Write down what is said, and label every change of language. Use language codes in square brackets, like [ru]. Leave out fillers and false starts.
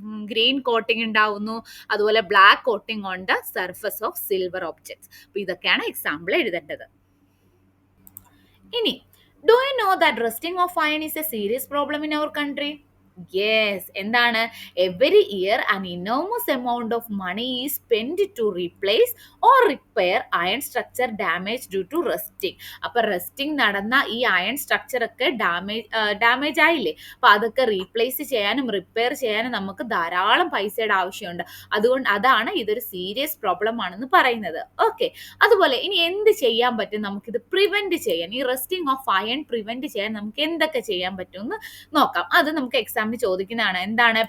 [ml] Green coating ഉണ്ടാവുന്നു, അതുപോലെ [en] Black coating on the surface of silver objects. [ml] അപ്പൊ ഇതൊക്കെയാണ് എക്സാമ്പിൾ എഴുതേണ്ടത്. [en] ഇനി, do you know that rusting of iron is a serious problem in our country? Yes, [ml] എന്താണ്? [en] Every year an enormous amount of money is spent to replace or repair iron structure damaged due to rusting. [ml] അപ്പൊ rusting നടന്ന ഈ iron structure ഒക്കെ damage ആയില്ലേ, അപ്പൊ അതൊക്കെ replace ചെയ്യാനും repair ചെയ്യാനും നമുക്ക് ധാരാളം പൈസയുടെ ആവശ്യമുണ്ട്. അതാണ് ഇതൊരു സീരിയസ് പ്രോബ്ലം ആണെന്ന് പറയുന്നത്. ഓക്കെ, അതുപോലെ ഇനി എന്ത് ചെയ്യാൻ പറ്റും നമുക്കിത് പ്രിവെന്റ് ചെയ്യാൻ? ഈ റസ്റ്റിംഗ് ഓഫ് അയൺ പ്രിവെന്റ് ചെയ്യാൻ നമുക്ക് എന്തൊക്കെ ചെയ്യാൻ പറ്റും എന്ന് നോക്കാം. അത് നമുക്ക് എക്സാമ്പിൾ എക്സാമിന് ചോദിക്കുന്നതാണ്. എന്താണ്?